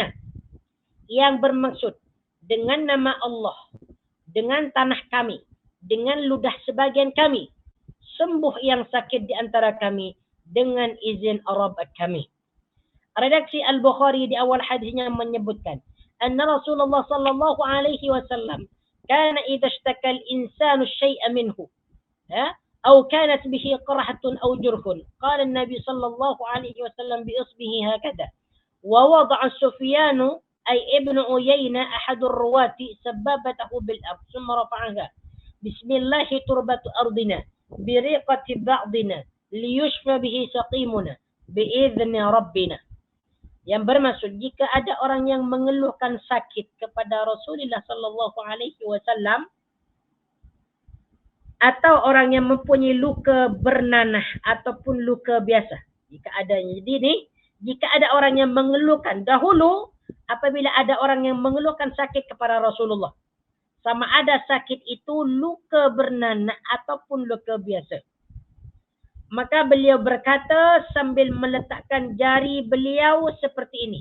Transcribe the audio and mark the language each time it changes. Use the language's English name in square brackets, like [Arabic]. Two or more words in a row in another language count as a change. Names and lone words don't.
[Malay] Yang bermaksud dengan nama Allah, dengan tanah kami, dengan ludah sebagian kami, sembuh yang sakit di antara kami dengan izin Rabb kami. Redaksi Al-Bukhari di awal hadisnya menyebutkan, [Arabic] أن رسول الله صلى الله عليه وسلم كان إذا اشتكى الإنسان شيئا منه أو كانت به قرحة أو جرح قال النبي صلى الله عليه وسلم بإصبعه هكذا ووضع سفيان أي ابن عيينة أحد الرواة سبابته بالأرض ثم رفعها بسم الله تربة أرضنا بريقة بعضنا ليشفى به سقيمنا بإذن ربنا. [Malay] Yang bermaksud jika ada orang yang mengeluhkan sakit kepada Rasulullah [Arabic] صلى الله عليه وسلم [Malay] atau orang yang mempunyai luka bernanah ataupun luka biasa. Jika adanya. Jadi ni, jika ada orang yang mengeluhkan dahulu, apabila ada orang yang mengeluhkan sakit kepada Rasulullah, sama ada sakit itu luka bernanah ataupun luka biasa, maka beliau berkata sambil meletakkan jari beliau seperti ini.